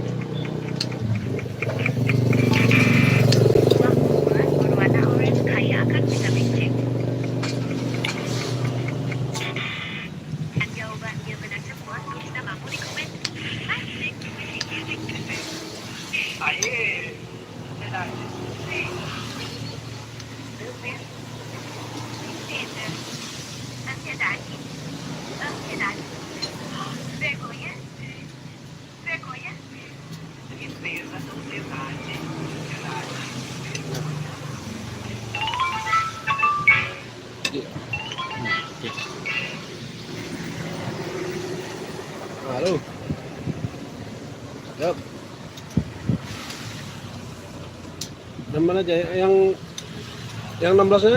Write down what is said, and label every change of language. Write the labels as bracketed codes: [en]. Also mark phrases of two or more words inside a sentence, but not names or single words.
[id] Buah buah berwarna orange kaya akan vitamin C. Dan jawabannya benar semua, tulis namamu di komen. Asik. [pt] Ansiedade. Ansiedade. Vergonha. Vergonha. Tristeza, ansiedade. [id] Halo. Yap. Remban aja yang 16-nya.